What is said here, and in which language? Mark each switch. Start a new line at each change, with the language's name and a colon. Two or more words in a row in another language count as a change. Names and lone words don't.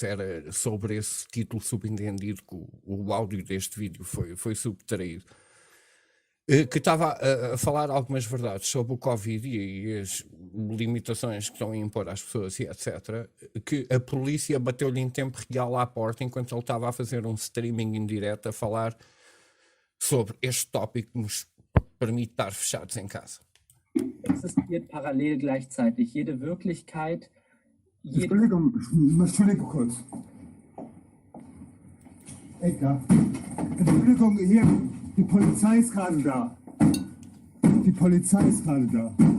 Portuguese: era sobre esse título subentendido que o áudio deste vídeo foi subtraído, que estava a falar algumas verdades sobre o Covid e as limitações que estão a impor às pessoas e etc., que a polícia bateu-lhe em tempo real à porta enquanto ele estava a fazer um streaming em direto a falar sobre este tópico que nos permite estar fechados em casa.
German: Existiert parallel gleichzeitig jede Wirklichkeit. Entschuldigung kurz. Edgar, Entschuldigung, hier, die Polizei ist gerade da. Die Polizei ist gerade da.